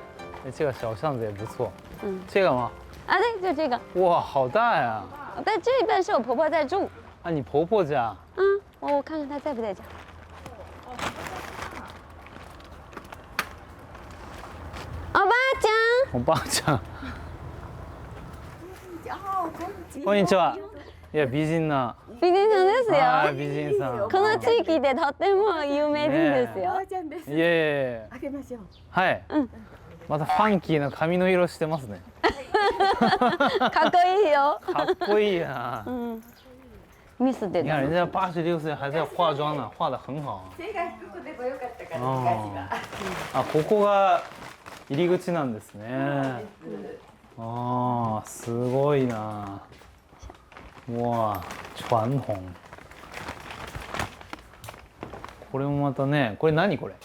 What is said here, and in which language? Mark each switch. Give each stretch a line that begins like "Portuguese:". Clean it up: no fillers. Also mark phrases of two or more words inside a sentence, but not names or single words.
Chinese: 这个小巷子也不错。这个吗？啊，对，就这个。哇，好大呀！但这边是我婆婆在住。啊，你婆婆家？我看看她在不在家。
Japanese: おばあちゃん。おばあちゃん。こんにちは。いや、美人な。美人さんですよ。はい、美人さん。この地域でとっても有名人ですよ。いえいえ。開けましょう。はい。またファンキーな髪の色してますね。かっこいいよ。かっこいいな。ミスで。
Chinese: 你看人家86岁还在化妆呢，化得很好。
Japanese: 背が低くてもよかったから昔は。あ、ここが入り口なんですね。ああ、すごいな。
Chinese: 哇，传统。
Japanese: これもまたね、これ何これ？